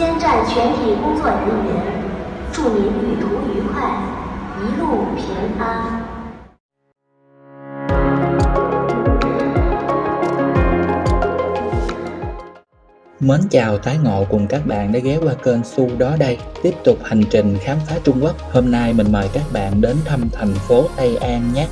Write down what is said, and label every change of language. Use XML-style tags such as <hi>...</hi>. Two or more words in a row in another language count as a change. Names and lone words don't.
<zh>站全体工作人员，祝您旅途愉快，一路平安。</zh> <vi>Mến chào tái ngộ cùng các bạn đã ghé qua kênh Su Đó Đây. Tiếp tục hành trình khám phá Trung Quốc. Hôm nay mình mời các bạn đến thăm thành phố Tây An nhé.</vi>